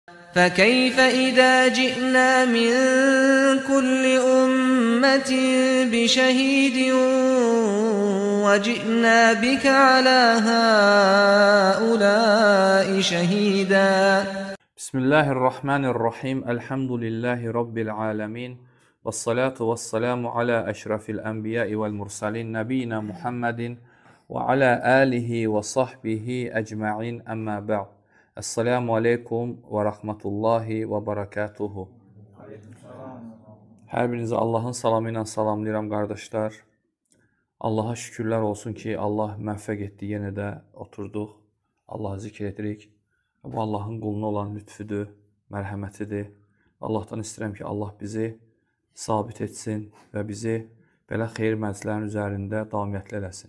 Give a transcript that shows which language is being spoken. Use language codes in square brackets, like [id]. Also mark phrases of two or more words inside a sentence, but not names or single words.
[ar] فكيف إذا جئنا من كل أمة بشهيد وجئنا بك على هؤلاء شهيدا بسم الله الرحمن الرحيم. الحمد لله رب العالمين. والصلاة والسلام على أشرف الأنبياء والمرسلين. نبينا محمد وعلى آله وصحبه أجمعين أما بعد. السلام عليكم ورحمة الله وبركاته. [az] Hər birinizi Allahın salamı ilə salamlayıram qardaşlar. Allaha şükürlər olsun ki, Allah müvəffəq etdi, yenə də oturduq. Allahı zikr edirik. Bu Allahın quluna olan lütfüdür, mərhəmətidir. Allahdan istəyirəm ki, Allah bizi sabit etsin və bizi belə xeyir məclislərin üzərində davamiyyətli eləsin.